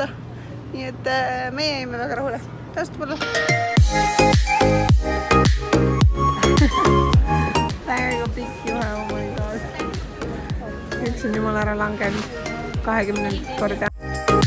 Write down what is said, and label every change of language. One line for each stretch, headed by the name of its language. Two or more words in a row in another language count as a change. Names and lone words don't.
Estonian: Nii et meie jäime väga rahule. Tasub olla. Väga pikk juhe,
English: oh my god.
Estonian: Üks on jumal ära langenud 20 korda.